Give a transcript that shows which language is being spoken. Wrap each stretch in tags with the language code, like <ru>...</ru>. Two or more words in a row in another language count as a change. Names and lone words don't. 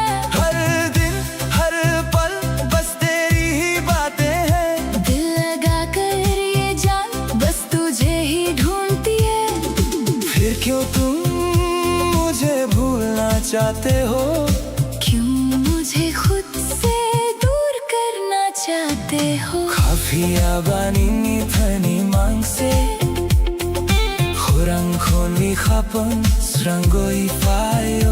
<hi>हर दिन हर पल बस तेरी ही बातें हैं। दिल लगा कर ये जान बस तुझे ही ढूंढती है। फिर क्यों तुम मुझे भूलना चाहते हो, क्यों मुझे खुद से दूर करना चाहते हो।</hi> <trp>Kapiyawaning itani mang se Khurang khoni khapang Srangoi fayo</trp>